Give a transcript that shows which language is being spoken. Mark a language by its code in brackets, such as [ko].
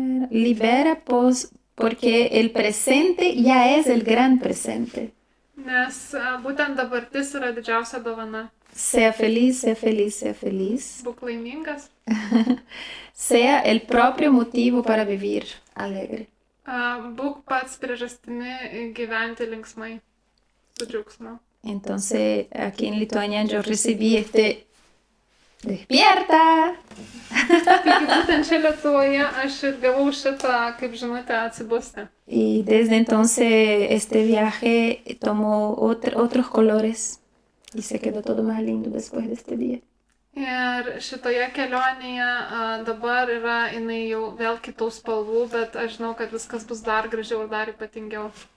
[es] Libera porque el presente ya es el gran presente. [lt] Nes būtent dabartis yra didžiausia dovana. [es] Sea feliz, sea feliz, sea feliz. [lt] Būk laimingas, [es] Sea el propio motivo para vivir alegre. [lt] būk pats priežastimi gyventi linksmai, su džiaugsmu. [es] Entonces, aquí en Lituania yo recibí despierta. [lt] Taigi būtent čia Lietuvoje aš ir gavau šitą, kaip žinote, atsibusti. [es] Y desde entonces este viaje tomó otros colores y se quedó todo más lindo después de este día. [lt] Ir šitoje kelionėje dabar yra jinai jau vėl kitų spalvų, bet aš žinau, kad viskas bus dar gražiau ir dar ypatingiau.